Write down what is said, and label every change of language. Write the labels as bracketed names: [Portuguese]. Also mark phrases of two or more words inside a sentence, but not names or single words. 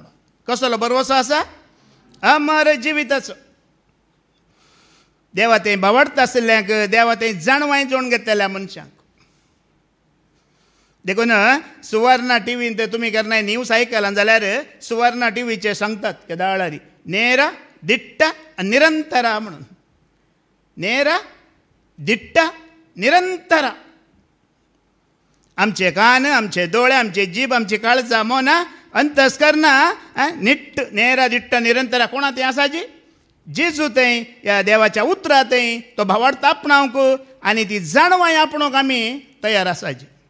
[Konkani] कसलो बरवसो आसा? अमर जिविताचो. देवा तें भावार्थ आसल्ल्यांक, देवा तें जाणवाय जोडून घेतलेल्या मनशांक. देखून सुवर्णा टीव्हींत तुमी केन्नाय न्यूज आयकलां जाल्यार सुवर्णा टीव्हीचे सांगतात केदाळारी [Kannada] ನೇರ ದಿಟ್ಟ ನಿರಂತರ [Konkani] म्हणून. [Kannada] ನೇರ ದಿಟ್ಟ निरंतर. [Konkani] आमचे कान, आमचे दोळे, आमचे जीभ, आमची काळजां, मोना, अंतस्करणा निट्ट [Kannada] ನೇರ ದಿಟ್ಟ ನಿರಂತರ [Konkani] कोणा तें आसा जी? जेजू तें ह्या देवाच्या उतरां तें तो भावार्थ आपणावंक आनी ती जाणवाय आपणोवंक आमी तयार आसा जी.